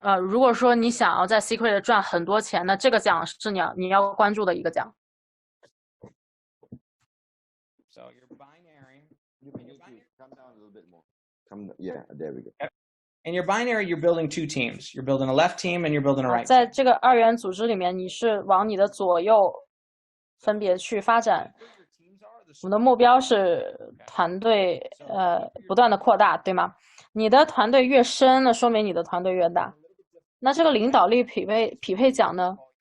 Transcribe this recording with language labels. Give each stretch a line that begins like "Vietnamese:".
Chinese: 如果说你想要在 Seacret 赚很多钱，那这个奖是你要关注的一个奖。
English: So your binary. Come down a little bit more. Yeah, there we go. In your binary, you're building two teams. You're building a left team and you're building a right.
Chinese: 在这个二元组织里面，你是往你的左右分别去发展。我们的目标是团队不断的扩大，对吗？你的团队越深，那说明你的团队越大。那这个领导力匹配奖呢？